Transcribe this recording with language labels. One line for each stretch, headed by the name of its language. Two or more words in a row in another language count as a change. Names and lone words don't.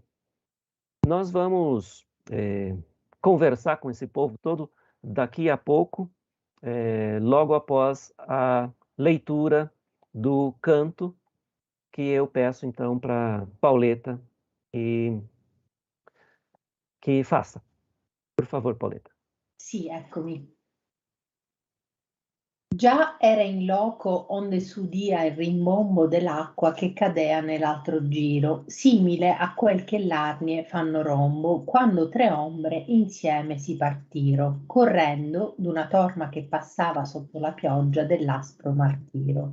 Portuguese: Nós vamos conversar com esse povo todo daqui a pouco, logo após a leitura do canto, que eu peço então para Pauleta que faça. Por favor, Pauleta.
Italian: Sì, eccomi. Già era in loco onde s'udia il rimbombo dell'acqua che cadea nell'altro giro, simile a quel che l'arnie fanno rombo quando 3 ombre insieme si partiro, correndo d'una torma che passava sotto la pioggia dell'aspro martiro.